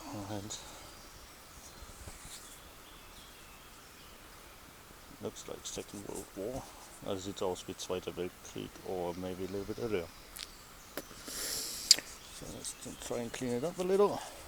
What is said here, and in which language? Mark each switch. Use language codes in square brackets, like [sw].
[en] And looks like Second World War. [de] Also sieht aus wie Zweiter Weltkrieg [en] or maybe a little bit earlier. So let's try and clean it up a little.